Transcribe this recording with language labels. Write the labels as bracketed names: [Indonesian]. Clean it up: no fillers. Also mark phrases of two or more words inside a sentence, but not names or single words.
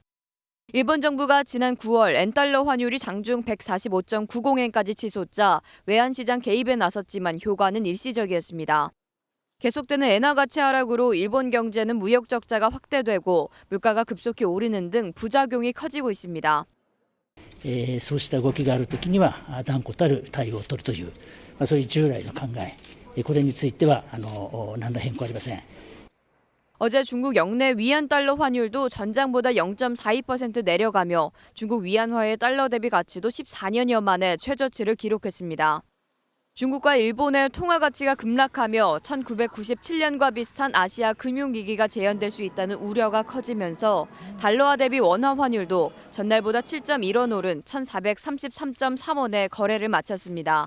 [Korean] 일본 정부가 지난 9월 엔달러 환율이 장중 145.90엔까지 치솟자 외환시장 개입에 나섰지만 효과는 일시적이었습니다. 계속되는 엔화 가치 하락으로 일본 경제는 무역 적자가 확대되고 물가가 급속히 오르는 등 부작용이 커지고 있습니다. [Japanese] そうした動きがあるときには断固たる対応を取るという、そういう従来の考え、これについては何ら変更ありません。 [Korean] 어제 중국 영내 위안 달러 환율도 전장보다 0.42% 내려가며 중국 위안화의 달러 대비 가치도 14년여 만에 최저치를 기록했습니다. 중국과 일본의 통화 가치가 급락하며 1997년과 비슷한 아시아 금융위기가 재현될 수 있다는 우려가 커지면서 달러화 대비 원화 환율도 전날보다 7.1원 오른 1,433.3원에 거래를 마쳤습니다.